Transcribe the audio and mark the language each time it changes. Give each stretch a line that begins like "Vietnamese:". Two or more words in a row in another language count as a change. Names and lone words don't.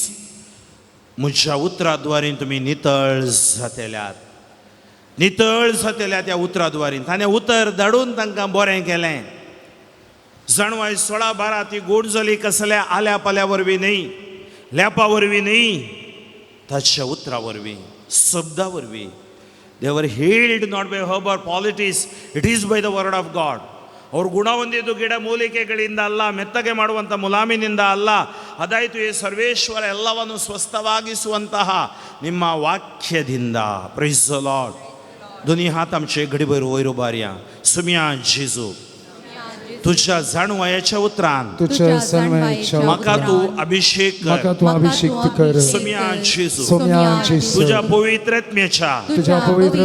Konkani: म्हज्या उतराद्वारे तुमी नितळ जातल्यात, नितळ जातल्यात. ह्या उतराद्वारे ताणें उतर धाडून तांकां बरें केलें. जणवाय 16-12 ती गोड जाली कसल्या आल्या पाल्या वरवीं न्ही, लेपा वरवीं न्ही, ताच्या उतरा वरवीं, शब्दा वरवीं.
English: They were healed not by herb or politics, it is by the word of God.
Kannada: ಅವ್ರು ಗುಣ ಹೊಂದಿದ್ದು ಗಿಡ ಮೂಲಿಕೆಗಳಿಂದ ಅಲ್ಲ, ಮೆತ್ತಗೆ ಮಾಡುವಂಥ ಮುಲಾಮಿನಿಂದ ಅಲ್ಲ. ಅದಾಯಿತು ಈ ಸರ್ವೇಶ್ವರ ಎಲ್ಲವನ್ನು ಸ್ವಸ್ಥವಾಗಿಸುವಂತಹ ನಿಮ್ಮ ವಾಕ್ಯದಿಂದ.
English: praise the Lord.
Konkani: दोन्ही हात आमचे घडीभर वयर उबारया. सुमया जेजू, तुझ्या जाणवायाच्या उतरान तुझ्या सन्मानाच्या म्हाका तूं अभिषेक म्हाका कर. तू अभिषेक कर. सुमया जेजू, सोम्या जेजू, तुझ्या पवित्रत्म्याच्या तुझ्या पवित्र